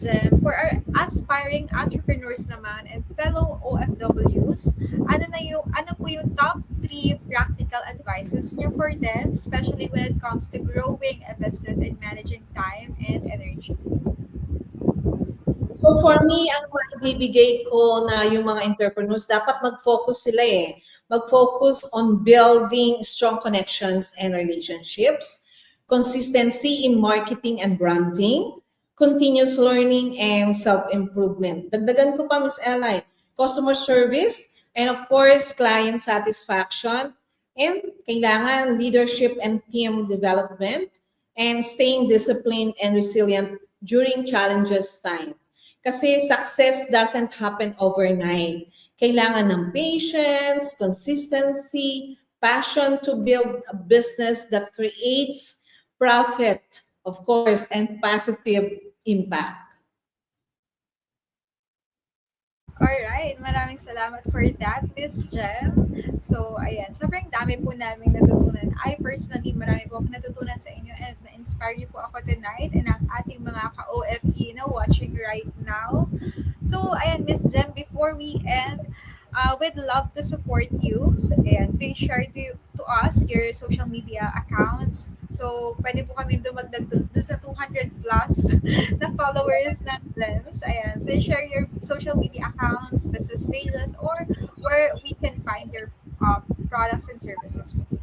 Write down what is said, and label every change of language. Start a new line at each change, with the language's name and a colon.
English: Jem, for our aspiring entrepreneurs naman and fellow OFWs,
Filipino: ano po yung
English: top 3 practical advices niyo for them, especially when it comes to growing a business and managing time and energy?
Filipino: So for me, ang maibibigay ko na yung mga entrepreneurs, dapat mag-focus sila eh.
English: Mag-focus on building strong connections and relationships, consistency in marketing and branding, continuous learning, and self-improvement.
Filipino: Dagdagan ko pa,
English: Ms. Eli, customer service, and of course, client satisfaction, and kailangan leadership and team development, and staying disciplined and resilient during challenges time. Kasi success doesn't happen overnight.
Filipino: Kailangan ng
English: patience, consistency, passion to build a business that creates profit, of course, and positive impact.
Filipino: Alright, maraming salamat for that, Miss Jem. So, ayan, sobrang dami po namin natutunan. I personally, marami po ako natutunan sa inyo and na-inspire niyo po ako tonight and ang ating mga ka-OFE na
English: watching right now. So, ayan, Miss Jem, before we end, we'd love to support you. Ayan, please share to us your social media accounts.
Filipino: So, pwede po kami dumagdag doon sa 200 plus na followers ng Gems.
English: Ayan, please share your social media accounts, business pages, or where we can find your products and services.